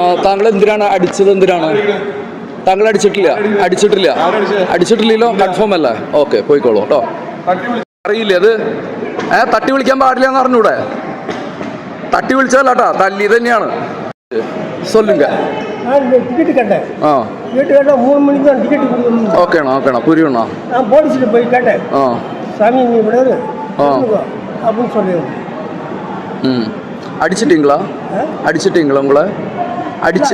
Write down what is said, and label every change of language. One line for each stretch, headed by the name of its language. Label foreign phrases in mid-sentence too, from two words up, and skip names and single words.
Malayalam: താങ്കൾ എന്തിനാണ് അടിച്ചത്? എന്തിനാണ് താങ്കൾ അടിച്ചിട്ടില്ലല്ലോ? കൺഫേം അല്ലേ? ഓക്കെ, പോയിക്കോളൂ കേട്ടോ. അറിയില്ലേ അത്? തട്ടി വിളിക്കാൻ പാടില്ല എന്ന് അറിഞ്ഞൂടെ? തട്ടി വിളിച്ചാലാട്ടാ തല്ലി തന്നെയാണ്.
Tamil: சொல்லுங்க. டிக்கெட்டு கேட்டேன். டிக்கெட்டு கேட்டால் 3 மணிக்கு தான் டிக்கெட்டு கொடுக்கணும். ஓகேண்ணா புரியும்ண்ணா. நான் போலீஸ்கிட்ட போய் கேட்டேன். சாமி நீ விடாது அப்படின்னு சொல்லிடுறேன். அடிச்சிட்டீங்களா உங்களை? அடிச்சு